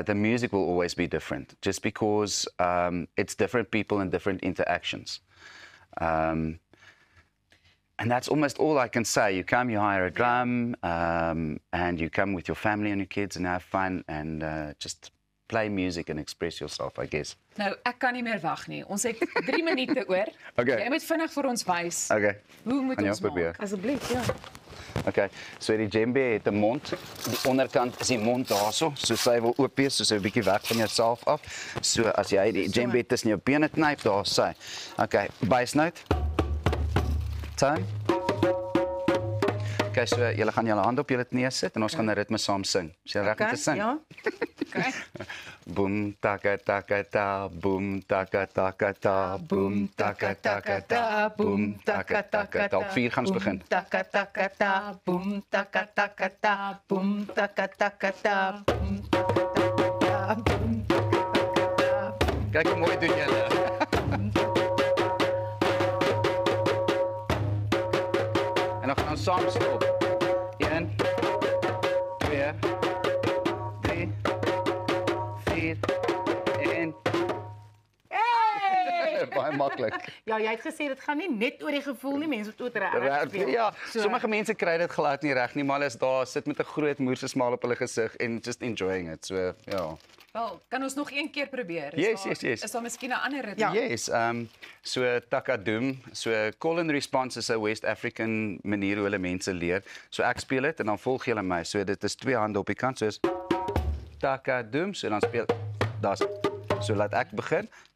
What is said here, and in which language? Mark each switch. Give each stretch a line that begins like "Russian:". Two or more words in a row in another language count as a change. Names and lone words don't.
English: The music will always be different, just because it's different people and different interactions. And that's almost all I can say. You come, you hire a drum, and you come with your family and your kids and have fun and just play music and express yourself, I guess.
Afrikaans: Nou, ek kan nie meer wag nie. Ons het 3 minute oor. Okay. Jy moet vinnig vir ons wys. Okay. Hoe moet ons probeer. maak? Asseblief, ja. Okay, so die djembe het 'n mond. Die onderkant is die mond daarso, so sy wil oop wees, so 'n bietjie weg van jouself af. So as jy die djembe tussen jou bene knyp, daar sy. Okay, bysnout. Tone. Okay, so julle gaan julle hande op julle knieë sit en ons gaan 'n ritme saam sing. Is jy reg om te sing? Ja. Okay. Boom taka taka ta, boom taka taka ta, boom taka taka ta, boom taka taka ta. Op 4 gaan ons begin. Taka taka ta, boom taka taka ta, boom taka taka ta, boom taka taka ta, boom taka taka ta. Kyk hoe mooi doen julle. En dan gaan ons saam stop. 1 2 3 4 1. Baie maklik. Ja, jy het gesê dit gaan nie net oor die gevoel nie, mense moet ook reg speel. Ja, So- sommige mense kry dit glad nie reg nie, maar hulle is daar, sit met 'n groot moerse smaal op hulle gesig en
English: just enjoying it.
Afrikaans: So, ja. Wel, kan ons nog een keer probeer?
English: Yes, yes.
Afrikaans: Is daar miskien 'n ander ritme? Ja. Yes, so Takadum, so
English: call and response
Afrikaans: is 'n West African manier hoe hulle mense leer. So ek speel dit en dan volg julle my. So dit is 2 hande op die kant, soos Takadum, so dan speel daar's. So laat ek begin.